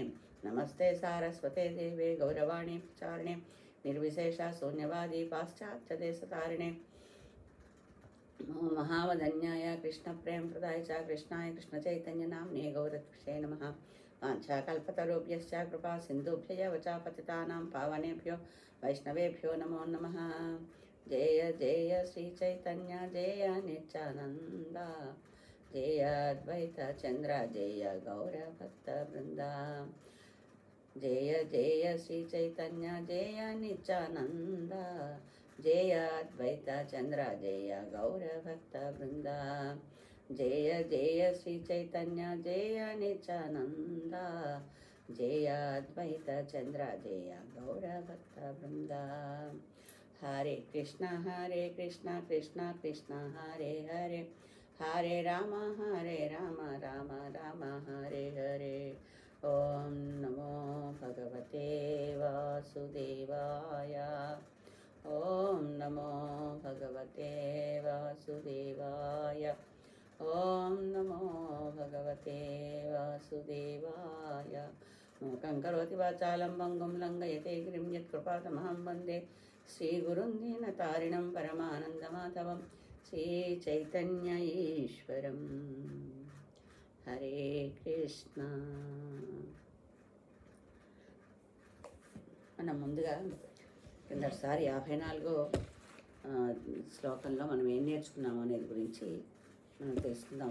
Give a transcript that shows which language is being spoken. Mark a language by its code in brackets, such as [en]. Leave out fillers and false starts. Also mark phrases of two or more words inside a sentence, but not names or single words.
[sa] నమస్తే సారస్వతే దేవే గౌరవాణి ప్రచారిణే నిర్విశేష శూన్యవాది పాశ్చాత్యదేశతారిణే. నమో మహావదన్యాయ కృష్ణ ప్రేమ ప్రదాయ చ కృష్ణాయ కృష్ణ చైతన్య నామ్నే గౌరత్విషే నమః. వాంఛాకల్పతరుభ్యశ్చ కృపా సింధుభ్యయ వచ పతితానాం పావనేభ్యో వైష్ణవేభ్యో నమో నమః. జయ జయ శ్రీ చైతన్య జయ నిత్యానంద, జయ అద్వైత చంద్ర జయ గౌర భక్త బృంద. జయ జయ శ్రీ చైతన్య జయ నిత్యానంద, జయ అద్వైత చంద్ర జయ గౌర భక్త బృంద. జయ జయ శ్రీ చైతన్య జయ నిత్యానంద, జయ అద్వైత చంద్ర జయ గౌర భక్త బృంద. హరే కృష్ణ కృష్ణ కృష్ణ హరే హరే, హరే రామ రామ రామ హరే హరే. ఓం నమో భగవతే వాసుదేవాయ. ఓం నమో భగవతే వాసుదేవాయ. ఓం నమో భగవతే వాసుదేవాయ. మూకం కరోతి వాచాలం భంగం లంఘయతే గిరిం యత్కృపాతమహం వందే శ్రీగురుం దీనతారిణం పరమానందమాధవం శ్రీచైతన్య ఈశ్వరం. హరే కృష్ణ. [te] మనం ముందుగా కిందసారి 54వ శ్లోకంలో మనం ఏం నేర్చుకున్నాము అనేది గురించి మనం తెలుసుకుందాం.